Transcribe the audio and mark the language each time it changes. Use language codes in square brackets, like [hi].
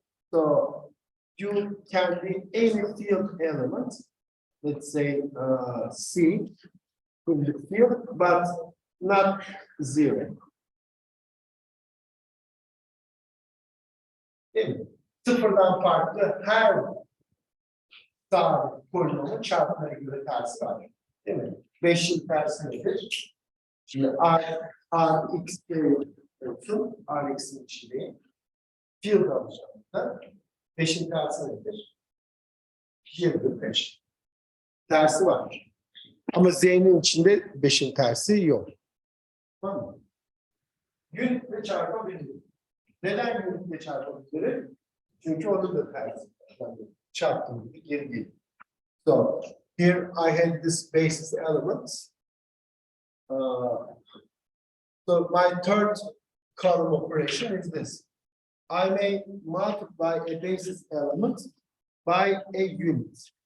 [en] So you can be any field element, let's say C in the field, but not 0. [tr] Değil mi? Sıfırdan farklı her sabit polinomun çarpmaya göre tersi var. Değil mi? 5'in tersi nedir? Şimdi R x olsun, R x'in içindeyim. Field alacağım da 5'in tersi nedir? 25. Tersi var. Ama Z'nin içinde 5'in tersi yok. Tamam mı? Unitle çarpabilirim. Neden unitle çarpabilirim? Çünkü onun da tersi. Yani çarptığım gibi geri geliyor. [en] So here I had this basis elements. So my third column operation is this. I may multiply a basis element by a unit.